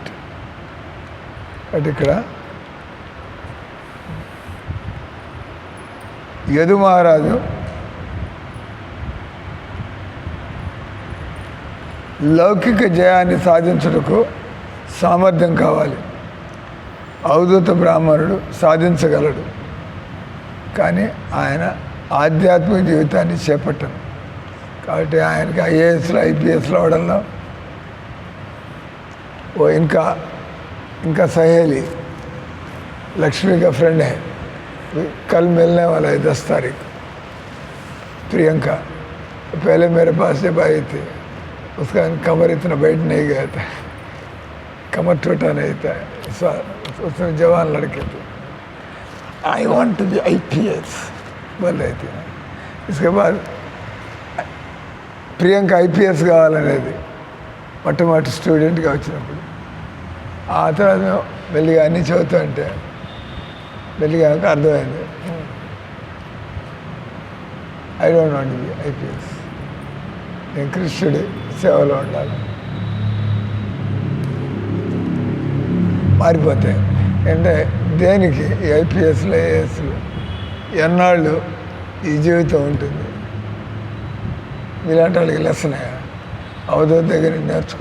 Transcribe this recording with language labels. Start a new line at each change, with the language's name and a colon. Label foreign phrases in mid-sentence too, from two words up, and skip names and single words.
Telugu: అంటే ఇక్కడ యదు మహారాజు లౌకిక జయాన్ని సాధించుటకు సామర్థ్యం కావాలి. అవధూత బ్రాహ్మణుడు సాధించగలడు, కానీ ఆయన ఆధ్యాత్మిక జీవితాన్ని చేపట్టను. కాబట్టి ఆయనకి ఐఏఎస్లో ఐపీఎస్లో అవడంలో
Hindi: वो इनका सहेली लक्ष्मी का फ्रेंड है, कल मिलने वाला है 10 तारीख, प्रियंका. पहले मेरे पास जब आई थी उसका कमर इतना बैठ नहीं गया था, कमर टूटा नहीं था, उसमें जवान लड़के थे.
English: I want to be IPS
Hindi: बोल रही थी. इसके बाद
Telugu: ప్రియాంక IPS కావాలనేది మొట్టమొదటి స్టూడెంట్గా వచ్చినప్పుడు. ఆ తర్వాత మెల్లిగా అన్నీ చదువుతూ అంటే మెల్లిగా అర్థమైంది,
English: I don't want to be IPS,
Telugu: నేను కృష్ణుడి సేవలో ఉండాలి. మారిపోతాయి అంటే దేనికి ఈ IPSలు IASలు ఎన్నాళ్ళు ఈ జీవితం ఉంటుంది. ఇలాంటి వాళ్ళకి లెసనే, అవధూత దగ్గర నేర్చుకో.